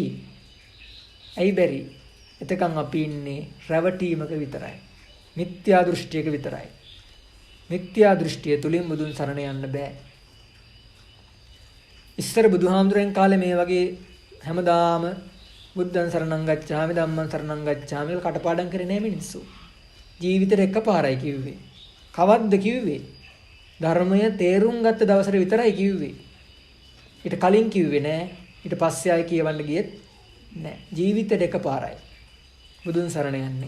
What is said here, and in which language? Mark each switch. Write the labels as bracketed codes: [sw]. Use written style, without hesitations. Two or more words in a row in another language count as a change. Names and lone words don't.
[si] ඇයි බැරි? එතකන් අපි ඉන්නේ රැවටීමක විතරයි. මිත්‍යා දෘෂ්ටියක විතරයි. මිත්‍යා දෘෂ්ටිය තුලින් බුදුන් සරණ යන්න බෑ. ඉස්සර බුදුහාමුදුරන් කාලේ මේ වගේ හැමදාම [pi] බුද්ධං සරණං ගච්ඡාමි ධම්මං සරණං ගච්ඡාමි [si] කියලා කටපාඩම් කරේ නෑ මිනිස්සු. ජීවිතේට එකපාරයි කිව්වේ. කවද්ද කිව්වේ? ධර්මය තේරුම් ගත්ත දවසට විතරයි කිව්වේ. ඊට කලින් කිව්වේ නෑ. ඊට පස්සේ ආයෙ කියවන්න ගියෙත් නෑ. ජීවිතේට එකපාරයි බුදුන් සරණ යන්නේ.